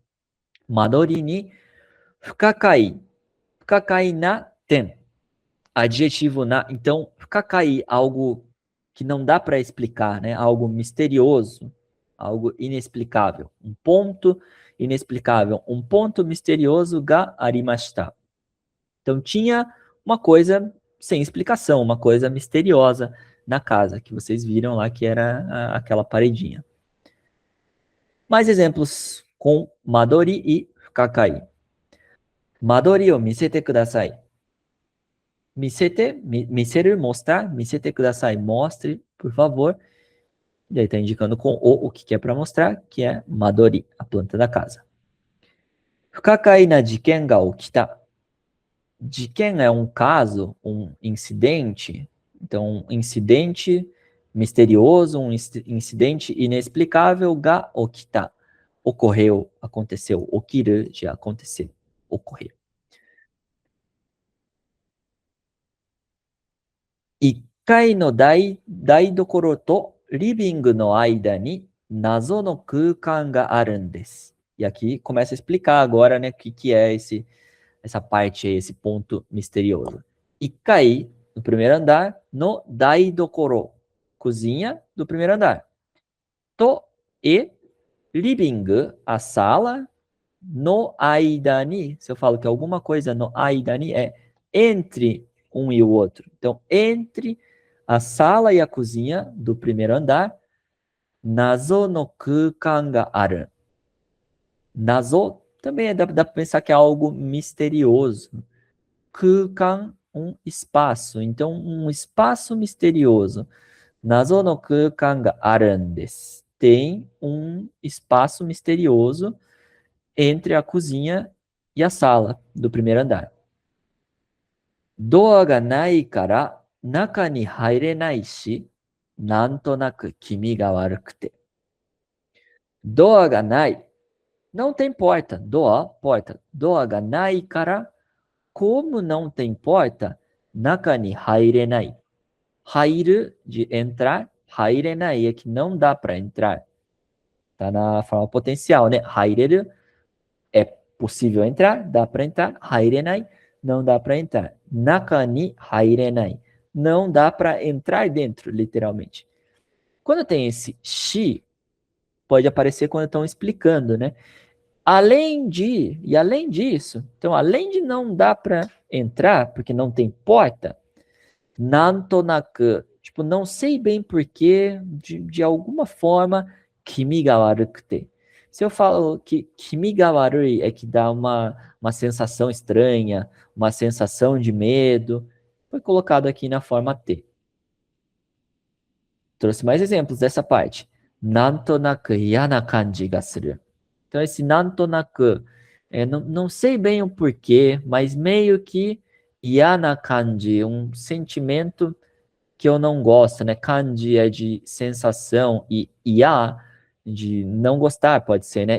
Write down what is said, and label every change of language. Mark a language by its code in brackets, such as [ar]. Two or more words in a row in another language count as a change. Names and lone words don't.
[ja] 間取りに不可解. 不可解な点. [pt] Adjetivo na. Então, fukakai, algo que não dá para explicar, né? Algo misterioso, algo inexplicável. Um ponto inexplicável. Um ponto misterioso [ja] がありました. [pt] Então, tinha uma coisa sem explicação, uma coisa misteriosa na casa, que vocês viram lá, que era aquela paredinha. Mais exemplos com Madori e Fukakai. [ja] 間取りを見せてください. [pt] Miseru, mostrar. [ja] 見せてください, [pt] mostre, por favor. E aí está indicando com o que é para mostrar, que é Madori, a planta da casa. [ja] 不可解な事件が起きた. [pt] Jiken é um caso, um incidente. Então, um incidente misterioso, um incidente inexplicável [ja] が起きた. [pt] Ocorreu, aconteceu. Okiru, de acontecer, ocorrer. [ja] 1 階の台所とリビングの間に謎の空間があるんです。 [pt] E aqui começa a explicar agora, né, o que é essa parte aí, esse ponto misterioso. 1階, no primeiro andar, [ja] の台所, [pt] cozinha do primeiro andar. To e living, a sala, [ja] の間に, [pt] se eu falo que alguma coisa [ja] の間に [pt] é entre um e o outro. Então, entre a sala e a cozinha do primeiro andar, [ja] 謎の空間がある. [pt] Nazo também dá para pensar que é algo misterioso. Kukan, um espaço. Então, um espaço misterioso. [ja] 謎の空間があるんです. [pt] tem um espaço misterioso entre a cozinha e a sala do primeiro andar. [ja] ドアがないから中に入れないし、なんとなく気味が悪くて. ドアがない, [pt] não tem porta. Doa, porta. [ja] ドアがないから, [pt] como não tem porta, [ja] 中に入れない. [pt] Hairu, de entrar, hairenai é que não dá para entrar. Tá na forma potencial, né? Haireru é possível entrar, dá para entrar. Hairenai, não dá para entrar. [ja] 中に入れない, [pt] não dá para entrar dentro, literalmente. Quando tem esse shi, pode aparecer quando estão explicando, né? Além disso, então, além de não dar para entrar, porque não tem porta, nantonaku, tipo, não sei bem porquê, de alguma forma, [ja] 気味が悪くて. [pt] Se eu falo que [ja] 気味が悪い [pt] é que dá uma sensação estranha, uma sensação de medo, foi colocado aqui na forma T. Trouxe mais exemplos dessa parte. [ja] なんとなく嫌な感じがする. [pt] Então, esse nantonaku, não sei bem o porquê, mas meio que [ja] 嫌な感じ, [pt] um sentimento que eu não gosto, né? Kanji é de sensação e ya de não gostar, pode ser, né?